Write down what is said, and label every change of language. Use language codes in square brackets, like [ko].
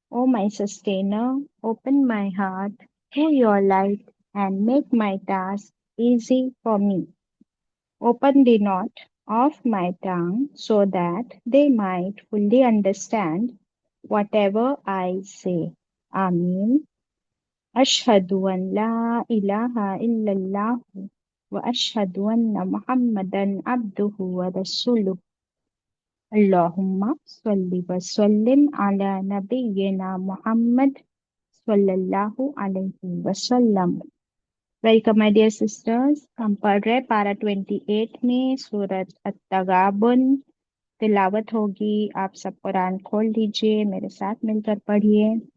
[en] O my sustainer, open my heart to your light and make my task easy for me. Open the knot of my tongue so that they might fully understand whatever I say. Ameen. [ar] أشهد أن لا إله إلا الله وأشهد أن محمدا عبده ورسوله. اللهم صل وسلم على نبينا محمد صلی اللہ علیہ وسلم. [en] Welcome my dear sisters. [ur] ہم پڑھ رہے پارہ 28 میں سورۃ التغابن. تلاوت ہوگی. آپ سب قرآن کھول لیجئے، میرے ساتھ مل کر پڑھیے.